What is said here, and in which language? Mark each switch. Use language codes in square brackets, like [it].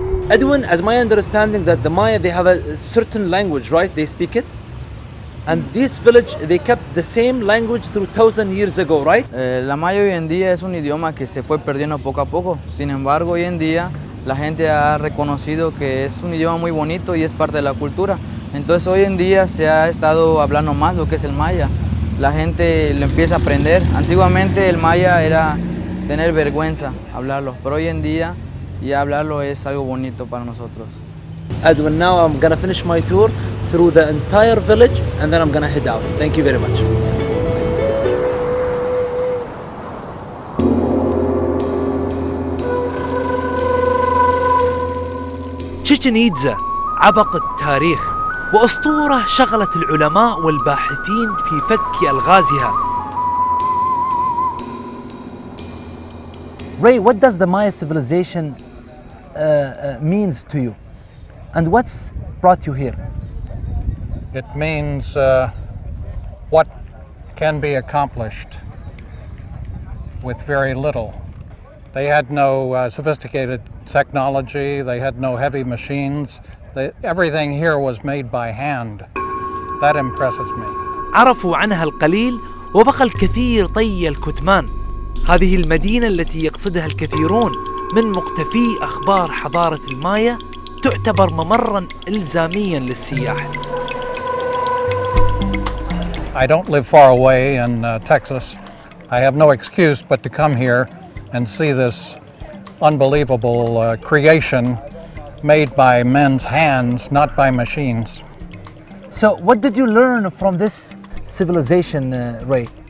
[en] Edwin, as my understanding that the Maya, they have a certain language, right? They speak it. And this village, they kept the same language through 1,000 years ago, right? [es] La Maya hoy en día es un idioma que se fue perdiendo poco a poco. Sin embargo, hoy en día la gente ha reconocido que es un idioma muy bonito y es parte de la cultura. Entonces hoy en día se ha estado hablando más lo que es el maya. La gente lo empieza a aprender. Antiguamente el maya era tener vergüenza hablarlo, pero hoy en día ya hablarlo es algo bonito para nosotros. [en] Edwin, now I'm gonna finish my tour through the entire village and then I'm gonna head out. Thank you very much. [ar] تشيتشن عبق التاريخ وأسطورة شغلت العلماء والباحثين في فك ألغازها. [en] Ray, what does the Maya civilization means to you? And what's brought you here? It means what can be accomplished with very little. They had no sophisticated technology, they had no heavy machines. Everything here was made by hand. That impresses me. [ar] عرفوا عنها القليل وبقى الكثير طي الكتمان. هذه المدينة التي يقصدها الكثيرون من مقتفي أخبار حضارة المايا تعتبر ممراً إلزامياً للسياح. [en] I don't live far away in Texas. I have no excuse but to come here and see this unbelievable creation made by men's hands, not by machines. So what did you learn from this civilization, Ray?